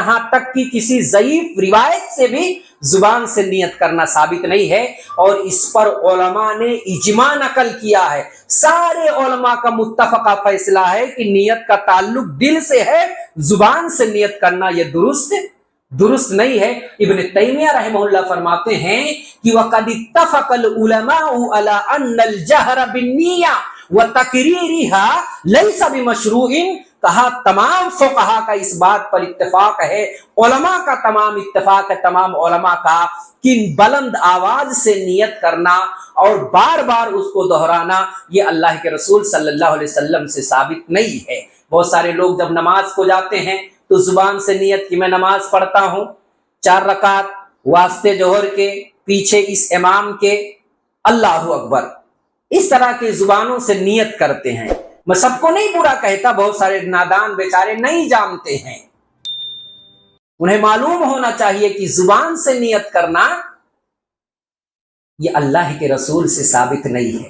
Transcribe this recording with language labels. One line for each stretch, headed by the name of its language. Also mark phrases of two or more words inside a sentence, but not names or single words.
Hindi: यहां तक कि किसी ज़ईफ रिवायत से भी जुबान से नियत करना साबित नहीं है। और इस पर उलमा ने इजमा नकल किया है। सारे उलमा का मुत्तफका फैसला है कि नियत का ताल्लुक दिल से है, जुबान से नियत करना यह दुरुस्त नहीं है। इब्न तैमिया रहमहुल्लाह फरमाते हैं कि
Arabic: وقد اتفق العلماء على أن الجهر بالنية وتقريرها ليس بمشروع
Hindi: कहा तमाम फुक़हा का इस बात पर इत्तेफाक है, उलमा का तमाम इत्तेफाक है, तमाम उलमा का, कि बुलंद आवाज से नियत करना और बार बार उसको दोहराना ये अल्लाह के रसूल
Arabic: صلى الله عليه وسلم
Hindi: से साबित नहीं है। बहुत सारे लोग जब नमाज को जाते हैं तो जुबान से नियत कि मैं नमाज पढ़ता हूँ 4 रकात वास्ते जोहर के, पीछे इस इमाम के,
Arabic: الله أكبر,
Hindi: इस तरह की जुबानों से नियत करते हैं। मैं सबको नहीं बुरा कहता, बहुत सारे नादान बेचारे नहीं जानते हैं, उन्हें मालूम होना चाहिए कि जुबान से नियत करना ये अल्लाह के रसूल से साबित नहीं है।